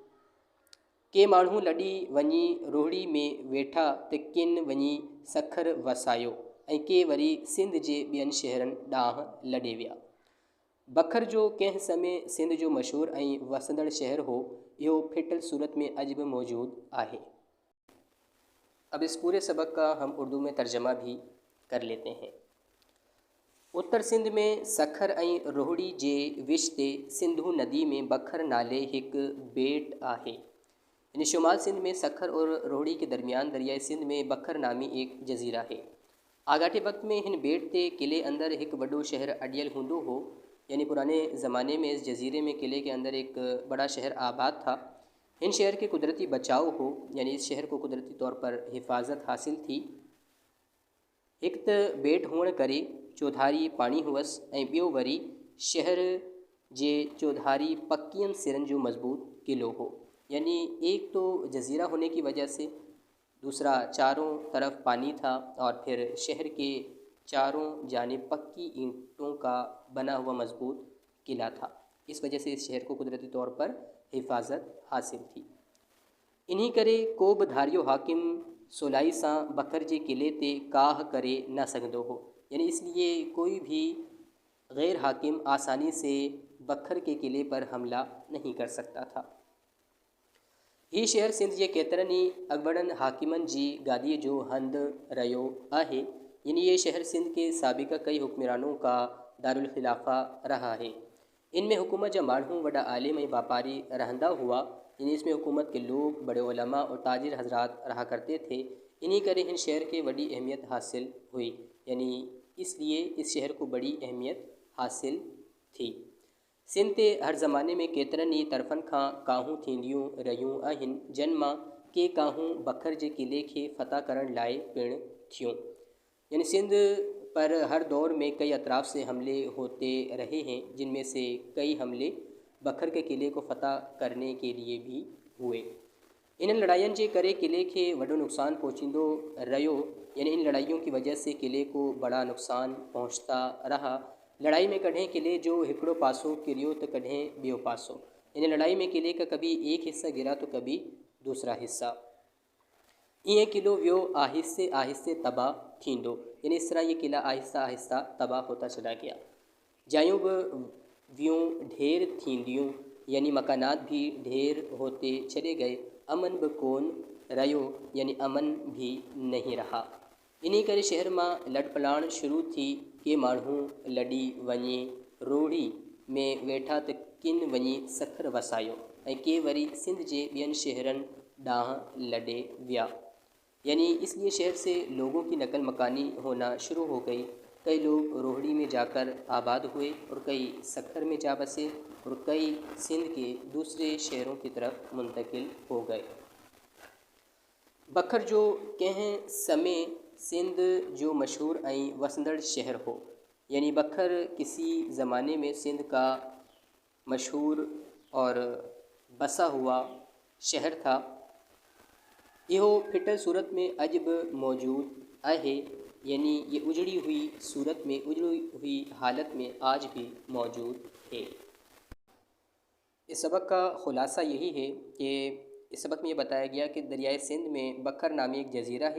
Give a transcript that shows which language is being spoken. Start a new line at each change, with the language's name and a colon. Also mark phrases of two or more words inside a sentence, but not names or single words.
Sindhi: के माण्हू लॾी वञी रोहड़ी में वेठा त किन वञी सखर वसायो ऐं के वरी सिंध जे ॿियनि शहरनि ॾांहुं लॾे विया। बखर जो कंहिं समय सिंध जो मशहूरु ऐं वसंदड़ शहर हो। इहो फिटल सूरत में अॼु बि मौजूदु आहे।
Urdu: اب اس پورے سبق کا ہم اردو میں ترجمہ بھی کر لیتے ہیں.
Sindhi: उत्तर सिंध में सखर ऐं रोहड़ी जे विच ते सिंधु नदी में बखर नाले हिकु बेट आहे।
Urdu: یعنی شمال سندھ میں سکھر اور روہڑی کے درمیان دریائے سندھ میں بکھر نامی ایک جزیرہ ہے.
Sindhi: आगाटे वक्त में हिन बेट ते किले अंदर एक वॾो शहर अॾियल हूंदो हो।
Urdu: یعنی پرانے زمانے میں اس جزیرے میں قلعے کے اندر ایک بڑا شہر آباد تھا.
Sindhi: इन शहर के कुदरती बचाव हो,
Urdu: یعنی اس شہر کو قدرتی طور پر حفاظت حاصل تھی.
Sindhi: एक त बेट हुअण करे चौधारी पाणी हुअसि ऐं ॿियो वरी शहर जे चौधारी पकियनि सिरनि जो मज़बूत क़िलो हो।
Urdu: یعنی ایک تو جزیرہ ہونے کی وجہ سے، دوسرا چاروں طرف پانی تھا اور پھر شہر کے چاروں جانب پکی اینٹوں کا بنا ہوا مضبوط قلعہ تھا. اس وجہ سے اس شہر کو قدرتی طور پر حفاظت حاصل تھی.
Sindhi: इन्ही करे को बि धारियो हाकिम सवलाई सां बखर जे क़िले ते काह करे न सघंदो हो।
Urdu: یعنی اس لیے کوئی بھی غیر حاکم آسانی سے بکھر کے قلعے پر حملہ نہیں کر سکتا تھا.
Sindhi: हीउ शहर सिंध जे केतिरनि ई अॻुवणनि हाकिमनि जी गादीअ जो हंधु रहियो आहे।
Urdu: یعنی یہ شہر سندھ کے سابقہ کئی حکمرانوں کا دارالخلافہ رہا ہے.
Sindhi: इनमें हुकूमत जा माण्हू वॾा आलिम ऐं वापारी रहंदा हुआ।
Urdu: یعنی اس میں حکومت کے لوگ، بڑے علماء اور تاجر حضرات رہا کرتے تھے.
Sindhi: इन्हीं करे इन शहर के बड़ी अहमियत हासिल हुई।
Urdu: یعنی اس لیے اس شہر کو بڑی اہمیت حاصل تھی.
Sindhi: सिंध ते हर ज़माने में केतिरनि ई तरफ़नि खां काहूं थींदियूं रहियूं आहिनि, जिन मां के काहूं बखर जे क़िले खे फ़तह करण लाइ पिणु थियूं।
Urdu: یعنی سندھ پر ہر دور میں کئی اطراف سے حملے ہوتے رہے ہیں، جن میں سے کئی حملے بکھر کے قلعے کو فتح کرنے کے لیے بھی ہوئے.
Sindhi: इन लड़ाइयुनि जे करे क़िले खे वॾो नुक़सानु पहुचींदो रहियो।
Urdu: یعنی ان لڑائیوں کی وجہ سے قلعے کو بڑا نقصان پہنچتا رہا.
Sindhi: लड़ाई में कॾहिं क़िले जो हिकिड़ो पासो किरियो त कॾहिं ॿियो पासो।
Urdu: ان لڑائی میں قلعے کا کبھی ایک حصہ گرا تو کبھی دوسرا حصہ.
Sindhi: ईअं क़िलो वियो आहिस्ते आहिस्ते तबाह थींदो।
Urdu: یعنی اس طرح یہ قلعہ آہستہ آہستہ تباہ ہوتا چلا گیا.
Sindhi: जायूं बि वियूं ढेर थींदियूं,
Urdu: یعنی مکانات بھی ڈھیر ہوتے چلے گئے.
Sindhi: अमन बि कोन रहियो,
Urdu: یعنی امن بھی نہیں رہا.
Sindhi: इन्हीं करे शहर मां लॾपलाण शुरू थी। के माण्हू लॾी वञे रोहड़ी में वेठा त किन वञी सखर वसायो ऐं के वरी सिंध जे ॿियनि शहरनि ॾांहुं लॾे विया।
Urdu: یعنی اس لیے شہر سے لوگوں کی نقل مکانی ہونا شروع ہو گئی. کئی لوگ روہڑی میں جا کر آباد ہوئے اور کئی سکھر میں جا بسے اور کئی سندھ کے دوسرے شہروں کی طرف منتقل ہو گئے.
Sindhi: बखर जो कंहिं समय सिंध जो मशहूर ऐं वसंदड़ शहर हो।
Urdu: یعنی بکھر کسی زمانے میں سندھ کا مشہور اور بسا ہوا شہر تھا۔ یہ پھٹل صورت میں عجب موجود ہے، یعنی یہ اجڑی ہوئی صورت میں، اجڑی ہوئی حالت میں آج بھی موجود ہے۔ اس سبق کا خلاصہ یہی ہے کہ اس سبق میں یہ بتایا گیا کہ دریائے سندھ میں بکر نامی ایک جزیرہ ہے۔